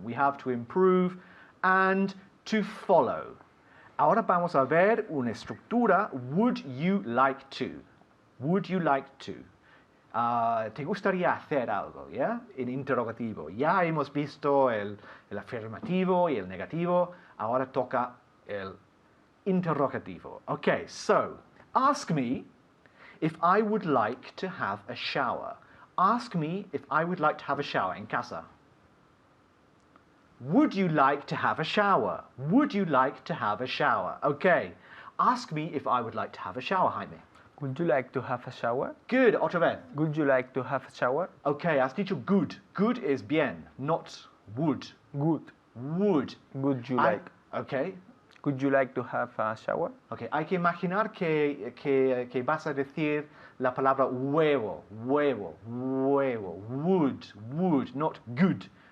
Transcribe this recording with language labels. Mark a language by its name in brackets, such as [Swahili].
[English] We have to improve and to follow. [Spanish] Ahora vamos a ver una estructura. [English] Would you like to? Would you like to? [Spanish] ¿Te gustaría hacer algo? ¿Ya? En interrogativo. Ya hemos visto el afirmativo y el negativo. Ahora toca el interrogativo. [English] Okay, so ask me if I would like to have a shower. Ask me if I would like to have a shower [Spanish] en casa. [English] Would you like to have a shower? Would you like to have a shower? Okay. Ask me if I would like to have a shower, Jaime. Would you like to have a shower? Good, [Spanish] otra vez. [English] Would you like to have a shower? Okay, [Spanish] has dicho [English] good. Good is bien, not would. Good. Would. Would you like? Okay. Would you like to have a shower? [Spanish] Okay, hay que imaginar que vas a decir la palabra huevo, huevo, huevo, [English] would, not good.